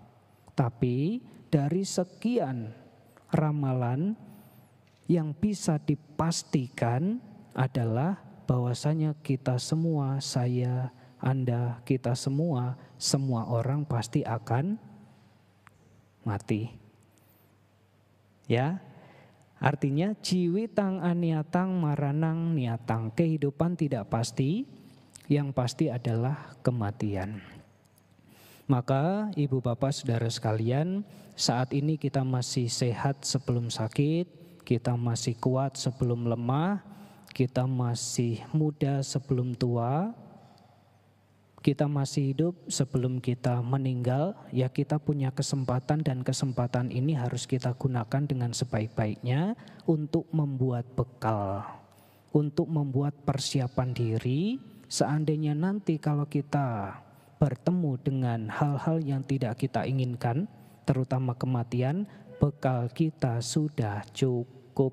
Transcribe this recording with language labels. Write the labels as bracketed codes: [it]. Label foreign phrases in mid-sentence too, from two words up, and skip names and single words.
[id] Tapi dari sekian ramalan yang bisa dipastikan adalah bahwasanya kita semua, saya, Anda, kita semua orang pasti akan mati. Ya, artinya [pi] jiwitang aniatang maranang niatang. [id] Kehidupan tidak pasti, yang pasti adalah kematian. Maka Ibu Bapak Saudara sekalian, saat ini kita masih sehat sebelum sakit, kita masih kuat sebelum lemah, kita masih muda sebelum tua, kita masih hidup sebelum kita meninggal, ya kita punya kesempatan dan kesempatan ini harus kita gunakan dengan sebaik-baiknya untuk membuat bekal, untuk membuat persiapan diri seandainya nanti kalau kita bertemu dengan hal-hal yang tidak kita inginkan, terutama kematian, bekal kita sudah cukup.